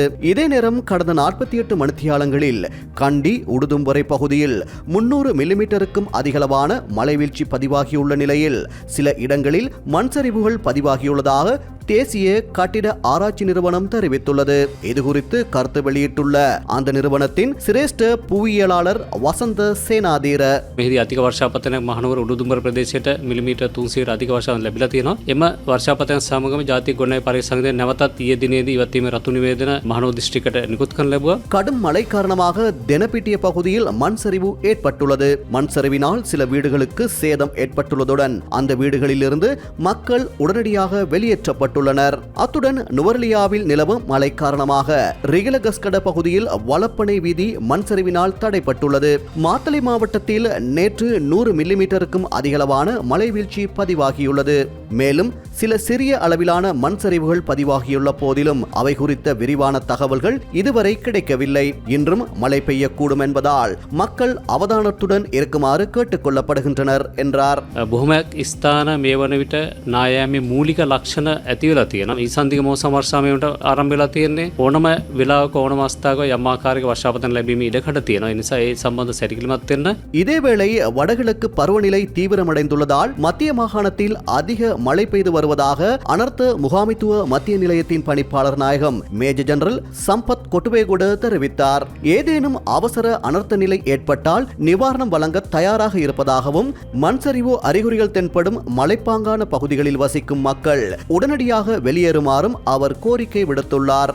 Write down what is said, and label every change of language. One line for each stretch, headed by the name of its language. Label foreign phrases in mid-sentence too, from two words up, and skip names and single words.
Tamil: இதே நேரம் கடந்த 48 மணித்தியாலங்களில் கண்டி, உடுதும்பறை பகுதியில் 300 மில்லிமீட்டருக்கும் அதிகளவான மழைவீழ்ச்சி பதிவாகியுள்ள நிலையில் சில இடங்களில் மண்சரிவுகள் பதிவாகியுள்ளதாக தேசிய கட்டிட ஆராய்ச்சி நிறுவனம் தெரிவித்துள்ளது. இதுகுறித்து கருத்து வெளியிட்டுள்ள அந்த நிறுவனத்தின் சிரேஷ்ட புவியியலாளர் වසන්ත සේනාදීර
Sinhala: මෙහිදී අධික වර්ෂාපතනයක් මහනුවර උඩුදුම්බර ප්‍රදේශයට මිලිමීටර් 300 අධික වර්ෂාවන් ලැබිලා තියෙනවා. එම වර්ෂාපතයන් සමගම ජාතික ගොඩනැගිලි පරිසංගතය නැවතත් ඊයේ දිනේදී ඉවත්වීමේ රතු නිවේදන මහනුවර දිස්ත්‍රික්කයට නිකුත් කරන ලැබුවා.
Tamil: கடும் மழை காரணமாக தெனப்பிட்டிய பகுதியில் மண் சரிவு ஏற்பட்டுள்ளது. மண் சரிவினால் சில வீடுகளுக்கு சேதம் ஏற்பட்டுள்ளதுடன் அந்த வீடுகளிலிருந்து மக்கள் உடனடியாக வெளியேற்றப்பட்டுள்ளனர். அத்துடன் நுவரெலியாவில் நிலவும் மழை காரணமாக ரிகலகஸ்கட பகுதியில் வலப்பனை வீதி மண் சரிவினால் தடைப்பட்டுள்ளது. மாத்தளை மாவட்டத்தில் நேற்று 100 மில்லிமீட்டருக்கும் அதிகளவான மழை வீழ்ச்சி பதிவாகியுள்ளது. மேலும் சில சிறிய அளவிலான மண் சரிவுகள் பதிவாகியுள்ள போதிலும் அவை குறித்த விரிவான தகவல்கள் இதுவரை கிடைக்கவில்லை. இன்றும் மழை பெய்யக்கூடும் என்பதால் மக்கள் அவதானத்துடன் இருக்குமாறு கேட்டுக் கொள்ளப்படுகின்றனர் என்றார்.
Sinhala: බොහොමයක් ස්ථාන මේ වන විට නායෑමේ මූලික ලක්ෂණ ඇති නැති වෙලා තියෙනවා. ඊසන්දික මෝසම වර්ෂාවේට ආරම්භ වෙලා තියෙන්නේ. ඕනම වෙලාවක ඕනම අවස්ථාවක යම් ආකාරයක වර්ෂාපතන ලැබීමේ ඉඩකඩ තියෙනවා. ඒ නිසා ඒ සම්බන්ධ සැලකිලිමත් වෙන්න.
Tamil: இதேவேளை வடகிழக்கு பருவநிலை தீவிரமடைந்துள்ளதால் மத்திய மாகாணத்தில் அதிக மழை பெய்து வருவதாக அனர்த்த முகாமைத்துவ மத்திய நிலையத்தின் பணிப்பாளர் நாயகம் மேஜர் ஜெனரல் சம்பத் கொட்டுவேகுட தெரிவித்தார். ஏதேனும் அவசர அனர்த்த நிலை ஏற்பட்டால் நிவாரணம் வழங்க தயாராக இருப்பதாகவும் மண் சரிவு அறிகுறிகள் தென்படும் மலைப்பாங்கான பகுதிகளில் வசிக்கும் மக்கள் உடனடியாக வெளியேறுமாறும் அவர் கோரிக்கை விடுத்துள்ளார்.